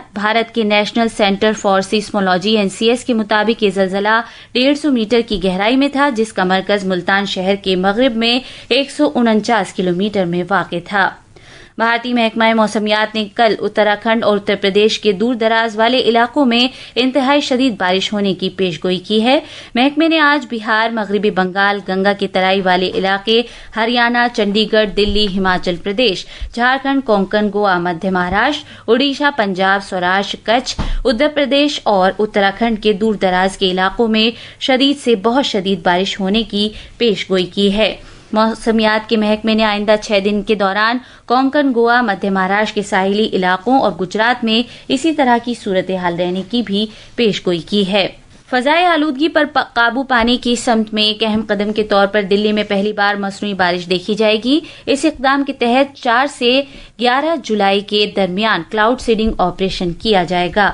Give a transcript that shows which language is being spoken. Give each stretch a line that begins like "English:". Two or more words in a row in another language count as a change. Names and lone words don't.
Urdu: بھارت کے نیشنل سینٹر فار سیسمولوجی NCS کے مطابق یہ زلزلہ 150 میٹر کی گہرائی میں تھا جس کا مرکز ملتان شہر کے مغرب میں 149 کلومیٹر میں واقع تھا۔ بھارتی محکمہ موسمیات نے کل اتراکھنڈ اور اتر پردیش کے دور دراز والے علاقوں میں انتہائی شدید بارش ہونے کی پیش گوئی کی ہے۔ محکمے نے آج بہار، مغربی بنگال، گنگا کے ترائی والے علاقے، ہریانہ، چنڈی گڑھ، دلی، ہماچل پردیش، جھارکھنڈ، کونکن، گوا، مدھیہ مہاراشٹر، اڈیشہ، پنجاب، سوراشٹر، کچھ، اتر پردیش اور اتراکھنڈ کے دور دراز کے علاقوں میں شدید سے بہت شدید بارش ہونے کی پیش گوئی کی ہے۔ موسمیات کے محکمے نے آئندہ 6 دن کے دوران کونکن، گوا، مدھیہ مہاراشٹر کے ساحلی علاقوں اور گجرات میں اسی طرح کی صورتحال رہنے کی بھی پیش گوئی کی ہے۔ فضائی آلودگی پر قابو پانے کی سمت میں ایک اہم قدم کے طور پر دلی میں پہلی بار مصنوعی بارش دیکھی جائے گی۔ اس اقدام کے تحت 4 سے 11 جولائی کے درمیان
English: cloud seeding operation
Urdu: کیا جائے گا۔